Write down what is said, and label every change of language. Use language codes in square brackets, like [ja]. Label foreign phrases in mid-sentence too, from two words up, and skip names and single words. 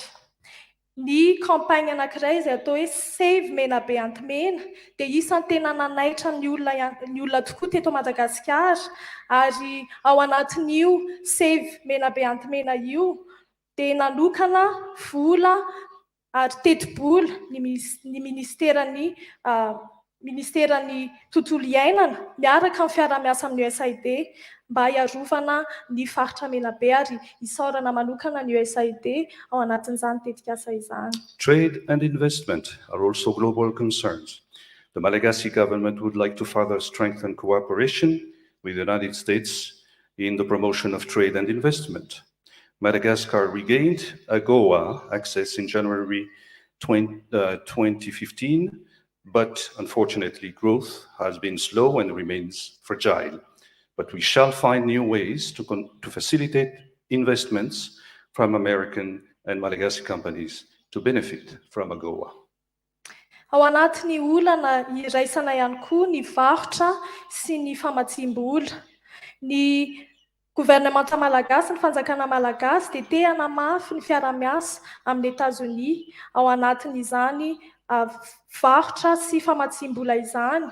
[mg] Ny campagne anankiray izay atao hoe Save Mena be Antimena dia isan'ny tena nanaitra ny olona tokoa teto Madagasikara, ary ao anatin'io Save Mena be Antimena io dia nanokana vola ary teti-bola ny ministeran'ny tontolo iainana miaraka amin'ny fiara-miasa amin'ny USAID mba hiarovana ny faritra Menabe ary isaorana manokana ny USAID ao anatin'izany tetikasa izany. [en] Trade and investment are also global concerns. The Malagasy government would like to further strengthen cooperation with the United States in the promotion of trade and investment. Madagascar regained AGOA access in January 2015, but unfortunately growth has been slow and remains fragile. But we shall find new ways to facilitate investments from American and Malagasy companies to benefit from AGOA. [mg] Ao anatin'ny olana iraisana ihany koa ny varotra sy ny famatsiam-bola. Ny gouvernemanta malagasy, ny fanjakana malagasy dia te hanamafy ny fiara-miasa amin'ny Etazonia ao anatin'izany varotra sy famatsiam-bola izany.